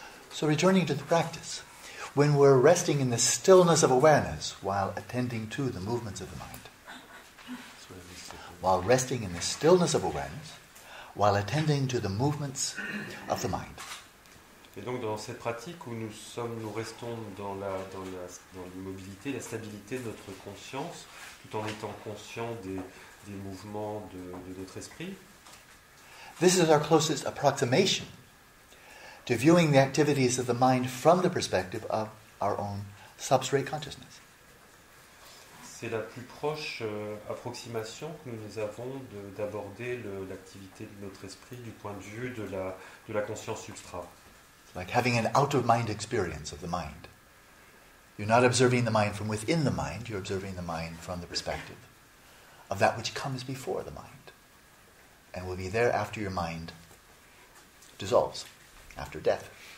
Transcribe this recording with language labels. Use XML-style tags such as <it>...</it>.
<en>So returning to the practice, when we're resting in the stillness of awareness while attending to the movements of the mind, while resting in the stillness of awareness, while attending to the movements of the mind.</en> <fr>Et donc dans cette pratique où nous restons dans l'immobilité, la stabilité de notre conscience, tout en étant conscients des mouvements de notre esprit.</fr> <en>This is our closest approximation to viewing the activities of the mind from the perspective of our own substrate consciousness.</en> <fr>C'est la plus proche approximation que nous avons d'aborder l'activité de notre esprit du point de vue de la conscience substrat.</fr> <en>Like having an out-of-mind experience of the mind. You're not observing the mind from within the mind, you're observing the mind from the perspective of that which comes before the mind and will be there after your mind dissolves, after death.</en>